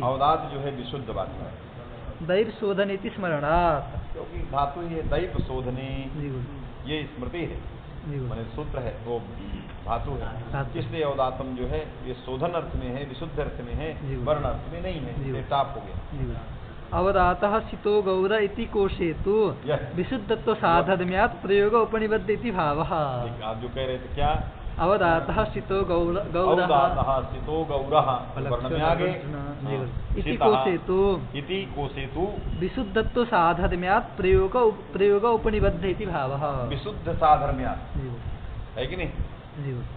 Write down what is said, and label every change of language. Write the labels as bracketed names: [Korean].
[Hindi] अवदात जो है विशुद्धवाची, [Sanskrit] दैव शोधन इति स्मरणात्, [Hindi] क्योंकि धातु ये दैव शोधने, ये स्मृति है, माने सूत्र है, वो धातु है, इसलिए अवदातम जो है ये शोधन अर्थ में है, विशुद्ध अर्थ में है, वर्ण अर्थ में नहीं है, ये टाप हो गया। [Sanskrit] अवदातः सितो गौर इति कोशे तु विशुद्धत्व साधर्म्यात् प्रयोग उपनिबद्ध इति भावः। [Hindi] आप जो कह रहे थे क्या, [Sanskrit] अवदातः स्थितो गौरः स्थितो गौरः वर्ण में आगे इति कोसेतु विशुद्धत्व साधर्म्यात् प्रयोग उपनिबद्ध इति भावः। [Hindi] विशुद्ध साधर्म्यात् है कि नहीं?